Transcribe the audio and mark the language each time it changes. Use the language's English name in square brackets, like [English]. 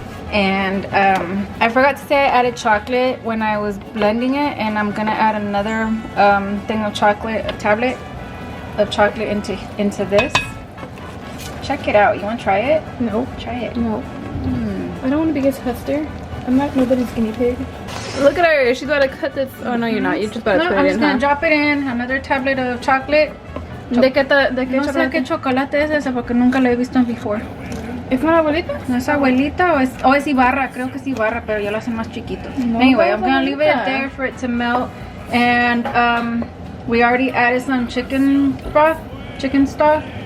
[English] And I forgot to say I added chocolate when I was blending it, and I'm gonna add another thing of chocolate, a tablet of chocolate into this. Check it out. You want to try it? No. Try it. No. I don't want to be a tester. I'm not nobody's guinea pig. Look at her. She's about to cut this. Oh, no, you're not. You're just about to put it in. I'm just going to drop it in. Another tablet of chocolate. [Spanish] ¿De qué no sé qué chocolate es ese porque nunca lo he visto [English] before. [Spanish] ¿Es una abuelita? No es abuelita o es Ibarra. Creo que es Ibarra, pero yo lo hacen más chiquito. [English] No, anyway, I'm going to leave it there for it to melt. And we already added some chicken broth. Chicken stock.